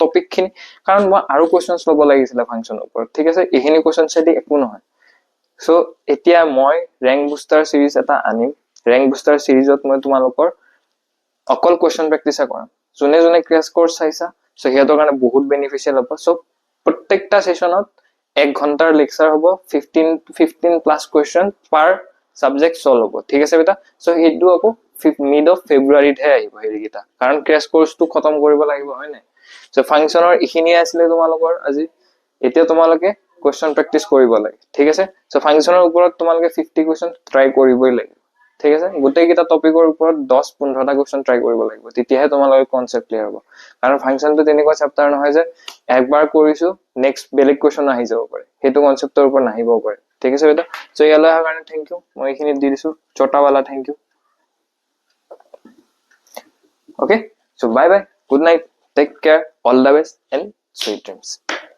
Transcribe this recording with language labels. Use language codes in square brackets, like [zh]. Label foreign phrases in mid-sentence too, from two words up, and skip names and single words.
[as] টপিক খিনি কাৰণ মই আৰু কোৱেশ্চনছ লব লাগিছিল ফাংশনৰ ওপৰত ঠিক আছে এখিনি কোৱেশ্চন সেটি একো নহয় সো এতিয়া মই [en] rank booster series [as] এটা আনিম [en] rank booster series [as] মই তোমালোকৰ অকল [en] question practice [as] কৰাম জনে জনে [en] crash course [as] চাইছা সো হেতৰ কাৰণে বহুত বেনিফিশিয়াল হ'ব সো প্ৰত্যেকটা সেশনত 1 ঘন্টাৰ লেকচাৰ হ'ব [en] 15 plus question per subject solve [as] হ'ব ঠিক আছে বেটা সো হেতু আকৌ [en] mid of February [as] হে আহিব হেৰিটা কাৰণ ক্র্যাশ কোর্সটো খতম কৰিব লাগিব হয় নাই সো ফাংশনৰ ইখিনি আছিল তোমালোকৰ আজি এতিয়া তোমালোকে [en] question practice [as] কৰিব লাগে ঠিক আছে সো ফাংশনৰ ওপৰত তোমালোকে 50 [en] question try [as] কৰিবই লাগিব ঠিক আছে গোটেই কিটা টপিকৰ ওপৰত 10-15টা [en] question try [as] কৰিব লাগিব তেতিয়াহে তোমালোকৰ [en] concept clear [as] হ'ব কাৰণ ফাংশনটো তেনেকুৱা চেপ্টাৰ নহয় যে একবাৰ কৰিছো নেক্সট বেলেগ কোয়েশ্চন আহি যাব পাৰে হেতু কনসেপ্টৰ ওপৰত নাহিব পাৰে ঠিক আছে বেটা সো ইয়ালৈ আহাৰ কাৰণে [en] thank you [as] মই এখিনি দি দিছো [hi] छोटा वाला [en] thank you okay so bye bye good night take care all the best and sweet dreams